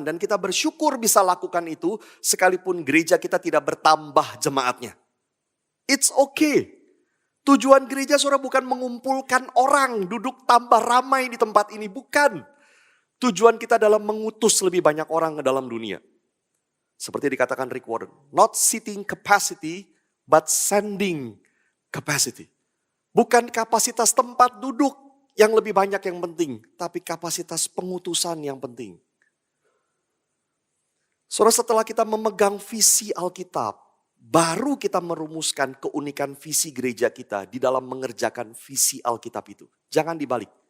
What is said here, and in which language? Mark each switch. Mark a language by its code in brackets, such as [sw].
[id] Dan kita bersyukur bisa lakukan itu sekalipun gereja kita tidak bertambah jemaatnya. [en] It's okay. [id] Tujuan gereja saudara bukan mengumpulkan orang duduk tambah ramai di tempat ini. Bukan. Tujuan kita adalah mengutus lebih banyak orang ke dalam dunia. Seperti dikatakan Rick Warren. [en] Not seating capacity, but sending capacity. [id] Bukan kapasitas tempat duduk yang lebih banyak yang penting. Tapi kapasitas pengutusan yang penting. Saudara, setelah kita memegang visi Alkitab, baru kita merumuskan keunikan visi gereja kita di dalam mengerjakan visi Alkitab itu. Jangan dibalik.